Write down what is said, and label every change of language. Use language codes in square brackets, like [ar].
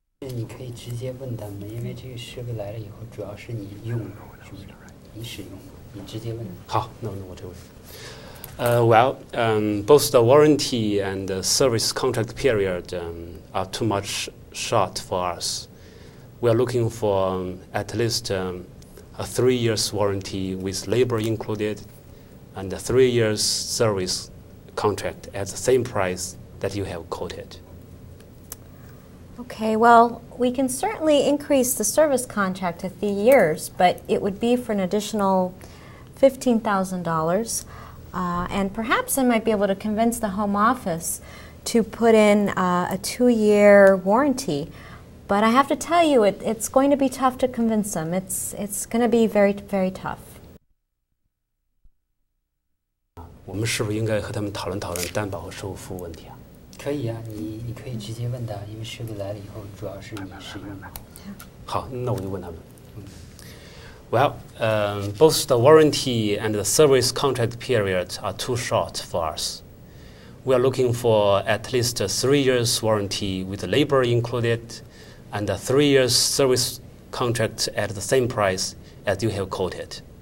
[en] You can [zh] 直接问他们，因为这个设备来了以后，主要是你用，是不是？你使用，你直接问。好，那我这问。 [en] Well, both the warranty and the service contract period are too much short for us. We are looking for at least a 3 years warranty with labor included and a 3 years service contract at the same price that you have quoted. Okay, well, we can certainly increase the service contract to 3 years, but it would be for an additional $15,000. And perhaps I might be able to convince the Home Office to put in a 2-year warranty. But I have to tell you, it's going to be tough to convince them. It's going to be very, very tough. [zh] 我们是不是应该和他们讨论讨论担保和售后服务问题啊？可以啊，你可以直接问他，因为设备来了以后，主要是你使用的。好，那我就问他们。 [en] Well, both the warranty and the service contract period are too short for us. We are looking for at least a 3 years warranty with labor included and a 3 years service contract at the same price as you have quoted.